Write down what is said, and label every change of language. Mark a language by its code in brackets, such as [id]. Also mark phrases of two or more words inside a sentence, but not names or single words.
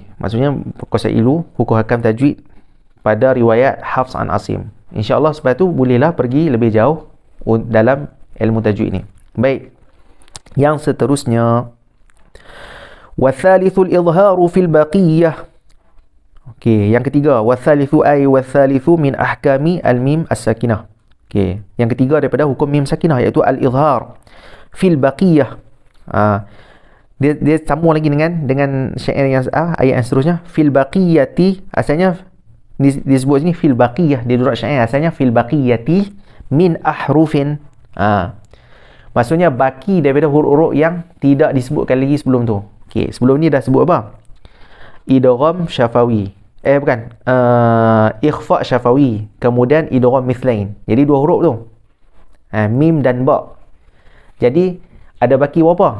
[ms] Maksudnya kuasai dulu hukum hakam tajwid pada riwayat Hafs an Asim. InsyaAllah sebab tu bolehlah pergi lebih jauh dalam ilmu tajwid ni. Baik. Yang seterusnya, [ar] والثالث الإظهار في البقية. [ms] Okey, yang ketiga, [ar] والثالث أي والثالث من أحكام الميم الساكنة. [ms] Okey, yang ketiga daripada hukum mim sakinah iaitu [ar] الإظهار في البقية. [ms] dia sambung lagi dengan syair yang ayat yang seterusnya. [ar] في البقية, [ms] asalnya disebut sini [ar] في البقية, [ms] dia durat syair asalnya [ar] في البقية من أحرف. [ms] Maksudnya baki daripada huruf-huruf yang tidak disebutkan lagi sebelum tu. Okey, sebelum ni dah sebut apa? Idgham syafawi. Bukan. Ikhfa syafawi. Kemudian idgham mithlain. Jadi dua huruf tu. Mim dan ba. Jadi ada baki berapa?